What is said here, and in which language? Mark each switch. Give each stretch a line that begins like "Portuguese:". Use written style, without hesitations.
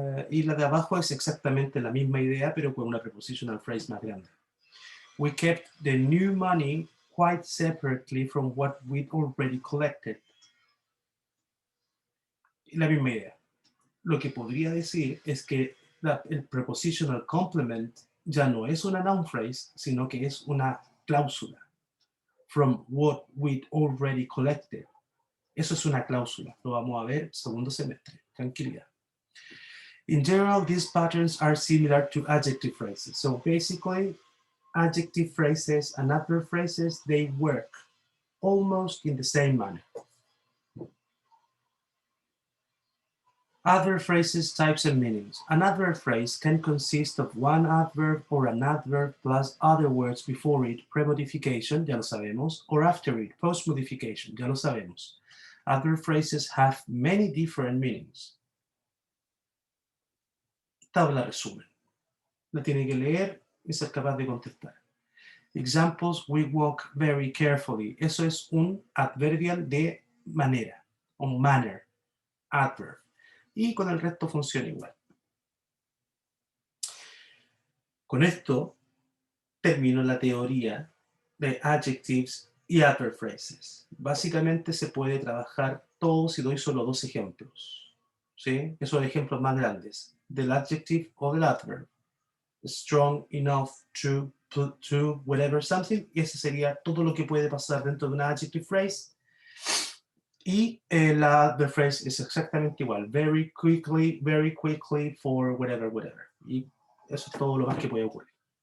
Spanish: Y la de abajo es exactamente la misma idea, pero con una prepositional phrase más grande.
English: We kept the new money quite separately from what we'd already collected.
Spanish: La misma idea. Lo que podría decir es que el prepositional complement ya no es una noun phrase, sino que es una cláusula.
English: From what we'd already collected.
Spanish: Eso es una cláusula. Lo vamos a ver segundo semestre. Tranquilidad.
English: In general, these patterns are similar to adjective phrases. So basically, adjective phrases and adverb phrases, they work almost in the same manner. Adverb phrases, types, and meanings. An adverb phrase can consist of one adverb or an adverb plus other words before it, pre-modification,
Spanish: ya lo sabemos,
English: or after it, post-modification, ya lo sabemos. Adverb phrases have many different meanings.
Spanish: Tabla resumen. La tiene que leer y ser capaz de contestar.
English: Examples, we walk very carefully.
Spanish: Eso es un adverbial de manera, un manner, adverb. Y con el resto funciona igual. Con esto termino la teoría de adjectives y adverb phrases. Básicamente se puede trabajar todo si doy solo dos ejemplos. ¿Sí? Esos ejemplos más grandes, del adjective o del adverb.
English: Strong, enough, true, to, whatever, something.
Spanish: Y ese sería todo lo que puede pasar dentro de una adjective phrase. Y la adverb phrase es exactamente igual.
English: Very quickly, for whatever.
Spanish: Y eso es todo lo más que puede ocurrir.